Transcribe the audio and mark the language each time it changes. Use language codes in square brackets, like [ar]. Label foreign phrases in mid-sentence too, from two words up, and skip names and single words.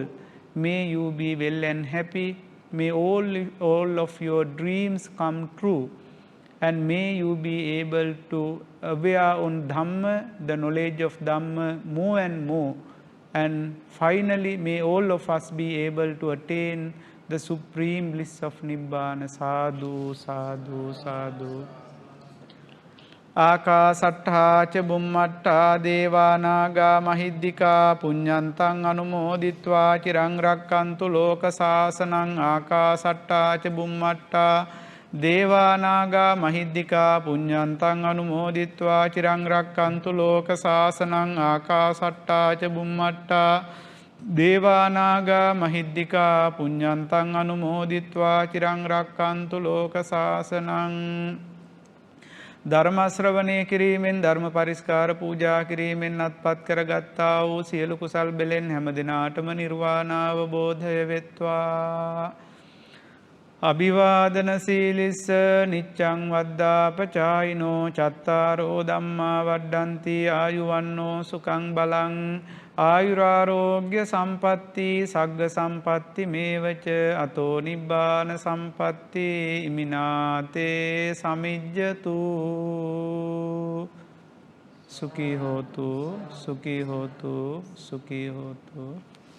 [en] May you be well and happy. May all of your dreams come true. And may you be able to aware on Dhamma, the knowledge of Dhamma more and more. And finally, may all of us be able to attain the supreme bliss of Nibbana. [pi] Sadhu, sadhu, sadhu. Akasattha ca bummatta devanaga mahiddika punyantang anumoditva cirang rakkantu loka sasanang. Akasattha ca bummatta devanaga mahiddika punyantang anumoditva cirang rakkantu loka sasanang. Akasattha ca bummatta devanaga mahiddika punyantang anumoditva cirang rakkantu loka sasanang. [si] ධර්ම ශ්‍රවණය කිරීමෙන් ධර්ම පරිස්කාර පූජා කිරීමෙන් අත්පත් කරගත්තා වූ සියලු කුසල් බෙලෙන් හැම දිනාටම නිර්වාණ අවබෝධය වෙත්වා. [pi] අභිවාදන සීලිස්ස නිච්ඡං වද්දාපචායිනෝ චත්තාරෝ ධම්මා වඩ්ඩಂತಿ ආයුවන්නෝ සුඛං බලං ආයුරාරෝග්‍ය සම්පatti සග්ග සම්පatti මේවච අතෝ නිබ්බාන සම්පatti ඉමිනාතේ සමිජ්ජතු. සුඛී හෝතු සුඛී හෝතු සුඛී හෝතු.